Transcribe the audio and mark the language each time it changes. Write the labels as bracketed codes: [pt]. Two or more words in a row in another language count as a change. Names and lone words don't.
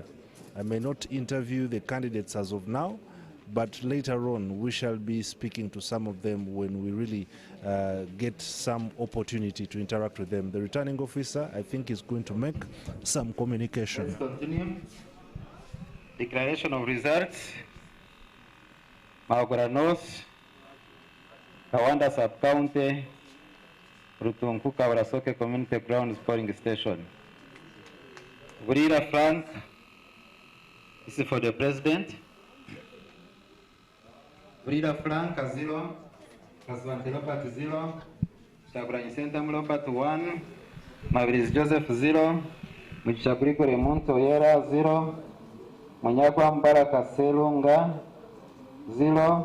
[en] I may not interview the candidates as of now, but later on we shall be speaking to some of them when we really get some opportunity to interact with them. The returning officer, I think, is going to make some communication. Let's continue. Declaration of results. Maugura North, Kawanda Sub-County, Rutunku Kawarasoke Community Grounds Polling Station. Burira Frank, this is for the president. Burira Frank, 0. Kaswante Robert, 0. Kyagulanyi Ssentamu Robert, 1. Mabirizi Joseph, 0. Mugishakuriko Remuntu Oyera, 0. Munyagwa Mbaraka Selunga, 0.